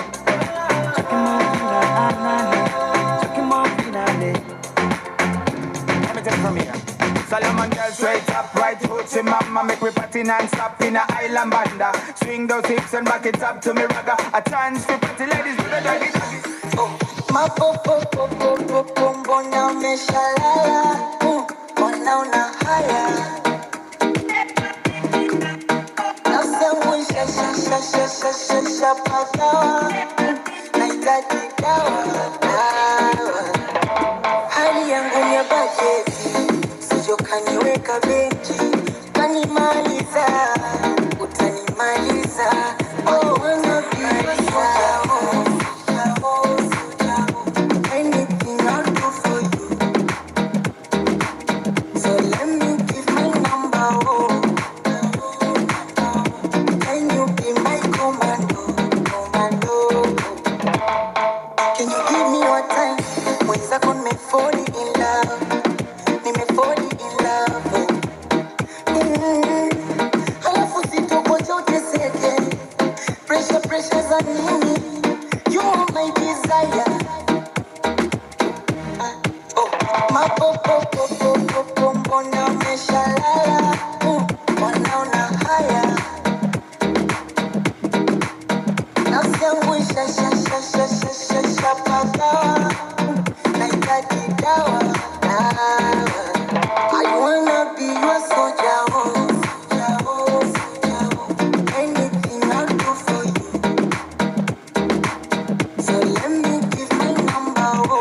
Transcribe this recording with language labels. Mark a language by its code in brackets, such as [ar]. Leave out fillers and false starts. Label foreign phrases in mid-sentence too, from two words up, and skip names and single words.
[en] Talking more fina, talking more fina. Let me take it from here. Solomon girl straight up, right hoochie mama. Make me party non-stop in a island banda. Swing those hips and back it up to me ragga. A chance for pretty ladies do the doggy doggy. [sw] Ma po po po po po po mbona umeshalala mbona una haya nasemwisha sha sha sha sha sha sha padawa nahitaji dawa hali yangu ni ya bajeti sijo kaniweka benchi kanimaliza utanimaliza oh wanapimaliza [en] anything I'll do for you. So let me give my number. Oh. Can you be my commando? Can you give me your time? [sw] Mwenzako nimefall in love. Nimefall in love. Halafu sitokocha uteseke. [en] Pressure [sw] za nini? [en] You are my desire. [sw] Ma po po po po po po mbona umeshalala mbona una haya nafsi yangu isha sha sha sha sha sha sha padawa nahitaji dawa [en] I wanna be your soldier anything I'll do for you so let me give my number